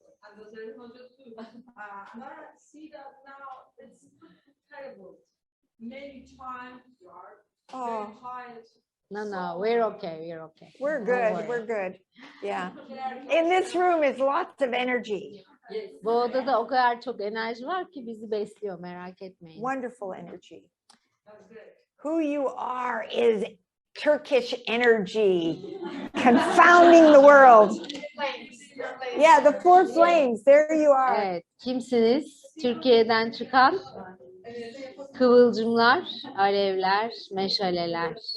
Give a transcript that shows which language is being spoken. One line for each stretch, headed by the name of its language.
English: And the Zerrin Hoca too. And I see that now it's terrible. Many times you are very tired. No, we're okay. We're okay. We're Don't good. worry. We're good. Yeah. In this room is lots of energy.
Turkish: Bu odada o kadar çok enerji var ki bizi besliyor, merak etmeyin.
English: Wonderful energy. Who you are is Turkish energy, confounding the world. Yeah, the four flames. There you are.
Turkish: Evet, kimsiniz? Türkiye'den çıkan kıvılcımlar, alevler, meşaleler.